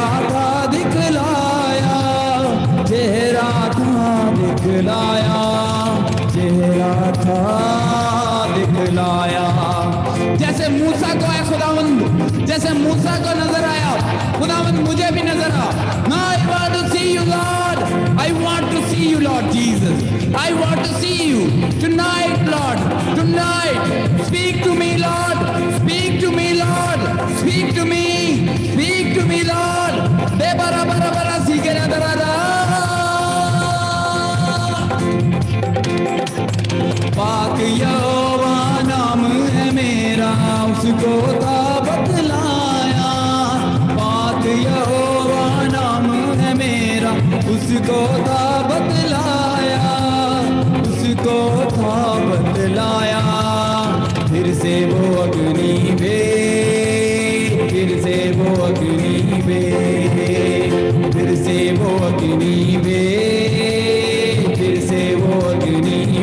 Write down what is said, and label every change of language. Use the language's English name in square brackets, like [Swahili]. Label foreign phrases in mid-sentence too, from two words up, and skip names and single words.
[Hindi] था दिखलाया चेहरा था दिखलाया चेहरा था दिखलाया जैसे मूसा को है खुदावंद जैसे मूसा को नजर आया खुदावंद मुझे भी नजर आ [English] Now I want to see you Lord I want to see you Lord Jesus I want to see you tonight Lord tonight speak to me Lord speak to me Lord speak to me Lord de bara bara bara sikera dara [Hindi] पाक यहोवा नाम है मेरा उसको था बतलाया पाक यहोवा नाम है मेरा उसको था बतलाया उसको था बतलाया फिर से वो अग्नि भेद फिर से वो अग्नि भेद फिर से वो अग्नि भेद फिर से वो अग्नि